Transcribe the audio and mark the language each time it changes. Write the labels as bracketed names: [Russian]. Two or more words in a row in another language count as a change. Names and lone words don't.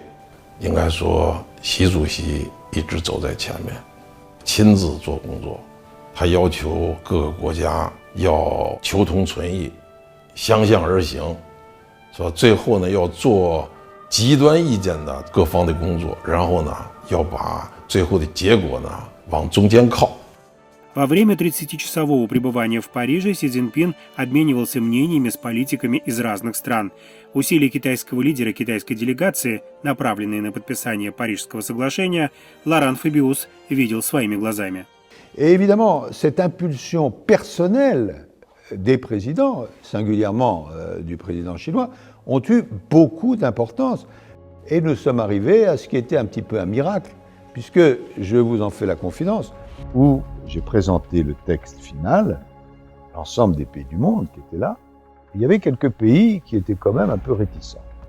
[Chinese] 应该说，习主席一直走在前面，亲自做工作。他要求各个国家要求同存异，相向而行，说最后呢要做极端意见的各方的工作，然后呢要把最后的结果呢往中间靠。 [Russian] Во время 30-часового пребывания в Париже Си Цзиньпин обменивался мнениями с политиками из разных стран. Усилия китайского лидера китайской делегации, направленные на подписание Парижского соглашения, Лоран Фабиус видел своими глазами. [French] Et évidemment, cette impulsion personnelle des présidents, singulièrement du président chinois, ont eu beaucoup d'importance. Et nous sommes arrivés à ce qui était un petit peu un miracle, puisque, je vous en fais la confidence, où j'ai présenté le texte final, l'ensemble des pays du monde qui étaient là, il y avait quelques pays qui étaient quand même un peu réticents.